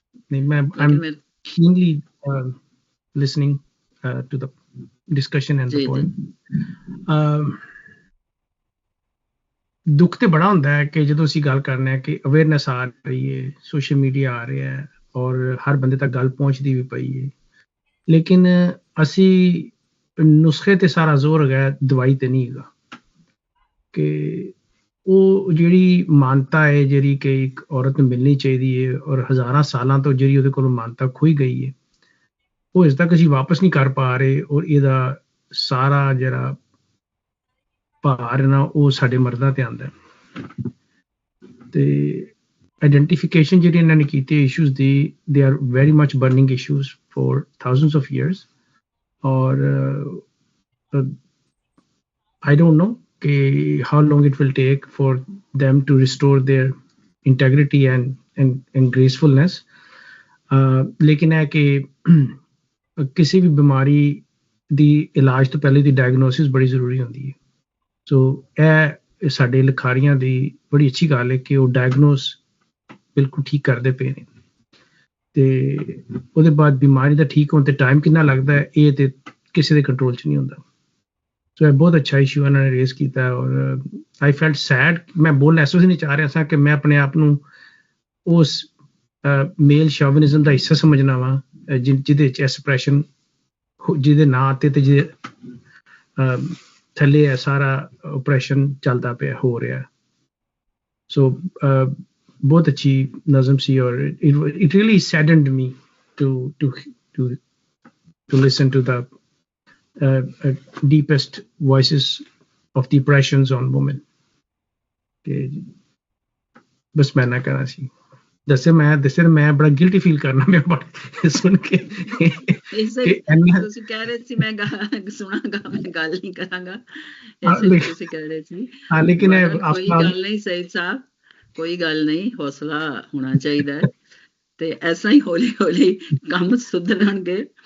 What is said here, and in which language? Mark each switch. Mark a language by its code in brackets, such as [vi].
[pa] ਨਹੀਂ, ਮੈਂ [en] keenly listening to the discussion and the [pa] ਜੀ, [en] poem. [pa] ਦੁੱਖ ਤੇ ਬੜਾ ਹੁੰਦਾ ਹੈ ਕਿ ਜਦੋਂ ਅਸੀਂ ਗੱਲ ਕਰਨੇ ਆ ਕਿ ਅਵੇਅਰਨੈਸ ਆ ਰਹੀ ਹੈ, ਸੋਸ਼ਲ ਮੀਡੀਆ ਆ ਰਿਹਾ ਹੈ ਔਰ ਹਰ ਬੰਦੇ ਤੱਕ ਗੱਲ ਪਹੁੰਚਦੀ ਵੀ ਪਈ ਹੈ, ਲੇਕਿਨ ਅਸੀਂ ਨੁਸਖੇ ਤੇ ਸਾਰਾ ਜ਼ੋਰ ਹੈਗਾ, ਦਵਾਈ ਤੇ ਨਹੀਂ ਹੈਗਾ। ਕਿ ਉਹ ਜਿਹੜੀ ਮਾਨਤਾ ਹੈ ਜਿਹੜੀ ਕਿ ਇੱਕ ਔਰਤ ਨੂੰ ਮਿਲਣੀ ਚਾਹੀਦੀ ਹੈ ਔਰ ਹਜ਼ਾਰਾਂ ਸਾਲਾਂ ਤੋਂ ਜਿਹੜੀ ਉਹਦੇ ਕੋਲੋਂ ਮਾਨਤਾ ਖੋਈ ਗਈ ਹੈ, ਉਹ ਇਸ ਤੱਕ ਅਸੀਂ ਵਾਪਸ ਨਹੀਂ ਕਰ ਪਾ ਰਹੇ। ਔਰ ਇਹਦਾ ਸਾਰਾ ਜਿਹੜਾ ਭਾਰ ਨਾ ਉਹ ਸਾਡੇ ਮਰਦਾਂ ਤੇ ਆਉਂਦਾ। ਤੇ ਆਈਡੈਂਟੀਫਿਕੇਸ਼ਨ ਜਿਹੜੀ ਇਹਨਾਂ ਨੇ ਕੀਤੀ issues ਦੀ, [en] They are very much burning issues for thousands of years। ਔਰ I don't know how long it will take for them to restore their integrity and gracefulness। [pa] ਲੇਕਿਨ ਹੈ ਕਿ ਕਿਸੇ ਵੀ ਬਿਮਾਰੀ ਦੀ ਇਲਾਜ ਤੋਂ ਪਹਿਲੇ ਦੀ ਡਾਇਗਨੋਸਿਸ ਬੜੀ ਜ਼ਰੂਰੀ ਹੁੰਦੀ ਹੈ। ਸੋ ਇਹ ਸਾਡੇ ਲਿਖਾਰੀਆਂ ਦੀ ਬੜੀ ਅੱਛੀ ਗੱਲ ਹੈ ਕਿ ਉਹ ਡਾਇਗਨੋਸ ਬਿਲਕੁਲ ਠੀਕ ਕਰਦੇ ਪਏ ਨੇ। ਤੇ ਉਹਦੇ ਬਾਅਦ ਬਿਮਾਰੀ ਦਾ ਠੀਕ ਹੋਣ ਤੇ ਟਾਈਮ ਕਿੰਨਾ ਲੱਗਦਾ ਹੈ, ਇਹ ਤੇ ਕਿਸੇ ਦੇ ਕੰਟਰੋਲ 'ਚ ਨਹੀਂ ਹੁੰਦਾ। ਸੋ ਇਹ ਬਹੁਤ ਅੱਛਾ ਇਸ਼ੂ ਇਹਨਾਂ ਨੇ ਰੇਜ਼ ਕੀਤਾ। ਔਰ [en] I felt sad, [pa] ਮੈਂ ਬੋਲਣਾ ਇਸ ਵਾਸਤੇ ਨਹੀਂ ਚਾਹ ਰਿਹਾ ਸਾਂ ਕਿ ਮੈਂ ਆਪਣੇ ਆਪ ਨੂੰ ਉਸ ਮੇਲ ਸ਼ੋਵਿਨਿਜ਼ਮ ਦਾ ਹਿੱਸਾ ਸਮਝਣਾ ਵਾ ਜਿਹਦੇ 'ਚ ਐਕਸਪ੍ਰੈਸ਼ਨ ਜਿਹਦੇ ਨਾਂ ਤੇ ਜਿਹਦੇ ਥੱਲੇ ਹੈ ਸਾਰਾ ਓਪਰੇਸ਼ਨ ਚੱਲਦਾ ਪਿਆ ਹੋ ਰਿਹਾ। ਸੋ ਬਹੁਤ ਅੱਛੀ ਨਜ਼ਮ ਸੀ ਔਰ [en] it really saddened me to listen to the deepest voices of the oppressions on women। [pa] ਕਿ ਬਸ ਮੈਂ ਨਾ ਕਰਾਂ ਸੀ ਦੱਸੇ ਮੈਂ ਬੜਾ ਗਿਲਟੀ ਫੀਲ ਕਰਨਾ ਮੈਂ ਬੜਾ ਸੁਣ ਕੇ। ਤੁਸੀਂ ਕਹਿ ਰਹੇ ਸੀ ਮੈਂ ਸੁਣਾਂਗਾ, ਮੈਂ ਗੱਲ ਨਹੀਂ ਕਰਾਂਗਾ, ਤੁਸੀਂ ਕਹਿ ਰਹੇ ਸੀ। ਲੇਕਿਨ ਕੋਈ ਗੱਲ ਨਹੀਂ ਸਈਦ ਸਾਹਿਬ, ਕੋਈ ਗੱਲ ਨਹੀਂ, ਹੌਸਲਾ ਹੋਣਾ ਚਾਹੀਦਾ ਹੈ ਤੇ ਐਸਾ ਹੀ ਹੌਲੀ ਹੌਲੀ ਕੰਮ ਸੁਧਰਨਗੇ।